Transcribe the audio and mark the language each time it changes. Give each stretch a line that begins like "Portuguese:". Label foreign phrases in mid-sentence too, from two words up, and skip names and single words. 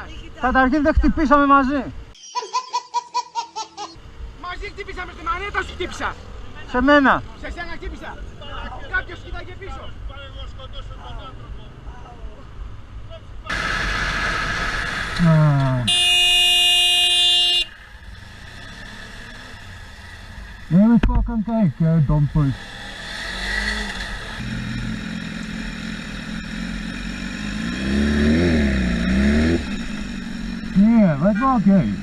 Greek: Καταρχήν δεν χτυπήσαμε μαζί. Μαζί χτύπησαμε, στη μανέτα σου χτύπησα. Σε μένα. Σε σένα χτύπησα. Κάποιος κοιτάγε πίσω.
Dutch: Even fucking kijken, dompers. Ja, wat maak jij?